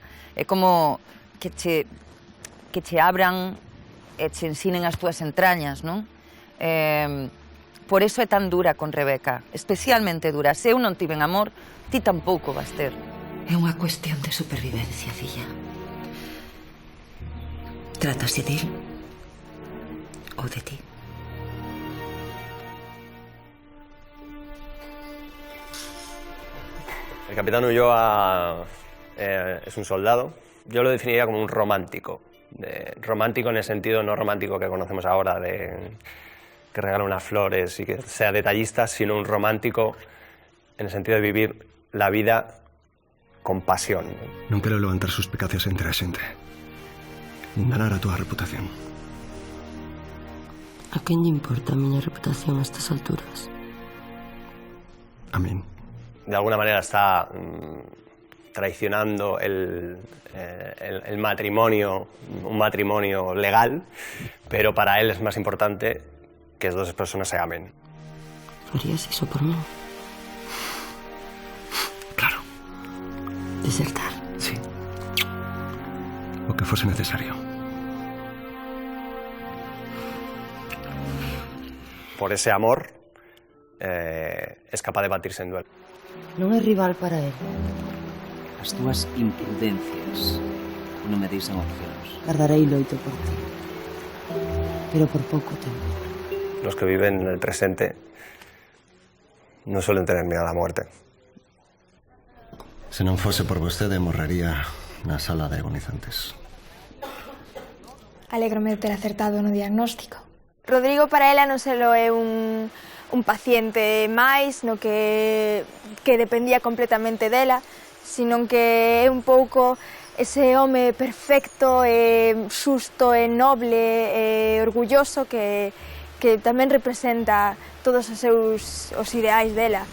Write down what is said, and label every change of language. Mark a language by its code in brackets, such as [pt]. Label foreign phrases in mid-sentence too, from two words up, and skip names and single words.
[gl] É como que che abran e che ensinen as túas entrañas, non? Por eso é tan dura con Rebeca, especialmente dura. Se eu non tiven amor, ti tampouco vas ter. É unha cuestión de supervivencia, filla. Trátase del ou de ti. [es] El capitán Ulloa es un soldado. Yo lo definiría como un romántico. Romántico en el sentido no romántico que conocemos ahora, de que regala unas flores y que sea detallista, sino un romántico en el sentido de vivir la vida con pasión. [gl] Non quero levantar suspicacias entre a xente. Danar a túa reputación. A quen lle importa a miña reputación a estas alturas? A min. [es] De alguna manera está traicionando el matrimonio, un matrimonio legal, pero para él es más importante que as dos personas se amen. [gl] Farías iso por mí? Claro. Desertar? Sí. O que fose necesario. [es] Por ese amor, es capaz de batirse en duelo. [gl] Non é rival para él. As túas imprudencias non me deixan opcións. Gardarei loito por ti. Pero por pouco tempo. [es] Los que viven en el presente no suelen tener miedo a la muerte. [gl] Se non fose por vostede, morrería na sala de agonizantes. Alégrome de ter acertado no diagnóstico. Rodrigo para ela non selo é un paciente máis no que dependía completamente dela, sino que é un pouco ese home perfecto, xusto e noble e orgulloso que tamén representa todos os ideais dela.